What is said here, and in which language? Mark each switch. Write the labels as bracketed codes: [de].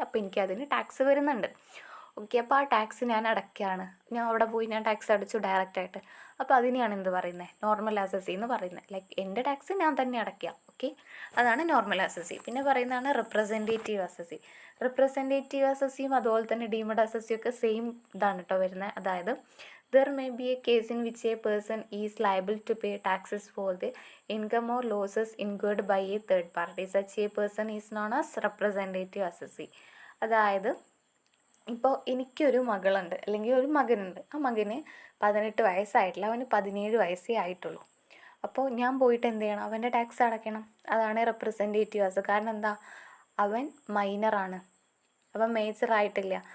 [ml] അപ്പോൾ എനിക്ക് അതിന് ടാക്സ് വരുന്നുണ്ട്. ഓക്കെ. അപ്പോൾ ആ ടാക്സ് ഞാൻ അടയ്ക്കുകയാണ്. ഞാൻ അവിടെ പോയി ഞാൻ ടാക്സ് അടച്ചു ഡയറക്റ്റായിട്ട്. അപ്പോൾ അതിനെയാണ് എന്ത് പറയുന്നത്? നോർമൽ ആസസി എന്ന് പറയുന്നത്. ലൈക്ക് എൻ്റെ ടാക്സ് ഞാൻ തന്നെ അടയ്ക്കുക. ഓക്കെ. അതാണ് നോർമൽ ആസസി. പിന്നെ പറയുന്നതാണ് റെപ്രസെൻറ്റേറ്റീവ് ആസസി. റെപ്രസെൻറ്റേറ്റീവ് ആസസിയും അതുപോലെ തന്നെ ഡീംഡ് ആസസിയും ഒക്കെ സെയിം ഇതാണ് കേട്ടോ വരുന്നത്. [en] അതായത് there may be a case in which a person is liable to pay taxes for the income or losses incurred by a third party. Such a person is known as representative assessee. [ml] അതായത് ഇപ്പോൾ എനിക്കൊരു മകളുണ്ട് അല്ലെങ്കിൽ ഒരു മകനുണ്ട്. ആ മകന് 18 വയസ്സായിട്ടില്ല, അവന് 17 വയസ്സേ ആയിട്ടുള്ളൂ. അപ്പോൾ ഞാൻ പോയിട്ട് എന്ത് ചെയ്യണം? അവൻ്റെ ടാക്സ് അടയ്ക്കണം. അതാണ് റെപ്രസെൻറ്റേറ്റീവ് ആസ്. കാരണം എന്താ? അവൻ മൈനറാണ്, അവൻ മേജർ ആയിട്ടില്ല.